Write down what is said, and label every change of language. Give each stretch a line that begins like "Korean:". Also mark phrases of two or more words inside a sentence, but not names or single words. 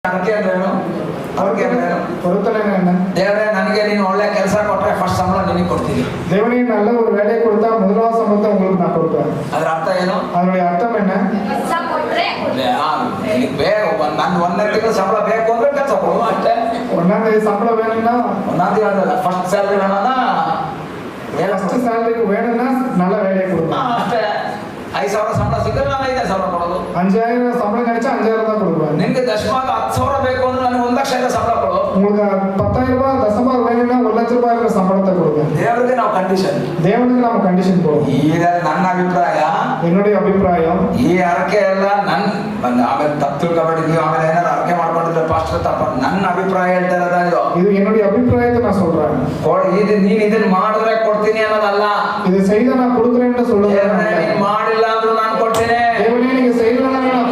Kannada: ದೇವರೇ ನನಗೆ ನೀನು ಒಳ್ಳೆ ಕೆಲಸ ಕೊಟ್ಟರೆ ಫಸ್ಟ್ ಸಂಬಳ ನಿನಗೆ ಕೊಡ್ತೀನಿ.
Tamil: தேவனே நல்ல ஒரு வேலையை கொடுத்தா முதலாவது சம்பளத்தை உங்களுக்கு நான் கொடுப்பேன்.
Kannada: ಅದರ ಅರ್ಥ ಏನು? ಅದರ ಅರ್ಥ ಏನು? ಬೇಗ ನಾನು ಒಂದನೇ ತಿಂಗಳು ಸಂಬಳ ಬೇಕು ಅಂದ್ರೆ ಕೆಲಸ ಕೊಡು ಅಷ್ಟೇ. ಒಂದನೇ ಸಂಬಳ வேணும்னா ಒಂದನೇ ತಿಂಗಳು
English: first salary
Kannada: வேணும்னா
English: first salary
Tamil: வேணும்னா நல்ல வேலையை கொடுப்பேன்
Kannada: ಅಷ್ಟೇ. 5,000 ಸಂಬಳ ಸಿಕ್ಕರೆ ನಾನು 5,000 ಕೊಡೋದು.
Tamil: 5,000 ಸಂಬಳ கிடைச்சா 5,000 தான் கொடுப்பேன்.
Kannada: ನಿನಗೆ ದಶಮಾಗ 10,000 ಬೇಕು ಅಂದ್ರೆ ನನಗೆ 1,00,000 ಸಂಬಳ ಕೊಡು.
Tamil: உங்களுக்கு 10,000 தசமா வேணும்னா 1,00,000 ரூபாய் சம்பளத்தை கொடுப்பேன்.
Kannada: ದೇವರಿಗೆ ನಾವು ಕಂಡೀಷನ್, ದೇವರಿಗೆ ನಾವು ಕಂಡೀಷನ್ ಕೊಡುவோம். ಈಗ ನನ್ನ ಅಭಿಪ್ರಾಯ,
Tamil: என்னுடைய அபிப்பிராயம்,
Kannada: ಈ ಅರಕೆ ಎಲ್ಲ ಆಮೇಲೆ ತಪ್ಪು ತಿಳ್ಕೊಬೇಡಿ. ಆಮೇಲೆ ಏನಾದ್ರು ಅರಕೆ ಮಾಡ್ಕೊಂಡಿದ್ರೆ ಪಾಸ್ಟರ್ ತಪ್ಪ. ನನ್ನ ಅಭಿಪ್ರಾಯ ಹೇಳ್ತಾ ಇರೋದು
Tamil: இது என்னுடைய அபிப்பிராயத்தை நான் சொல்றேன்.
Kannada: ಇದು ನೀನ್ ಇದನ್ನ ಮಾಡಿದ್ರೆ ಕೊಡ್ತೀನಿ ಅನ್ನೋದಲ್ಲ.
Tamil: இது செய்த நான் கொடுக்குறேன்னு சொல்லுவேன்.
Kannada: ನೀನ್ ಮಾಡಿಲ್ಲ ಅಂದ್ರೂ ನಾನು ಕೊಡ್ತೇನೆ.
Tamil: தேவனே நீங்க செய்யலன்னா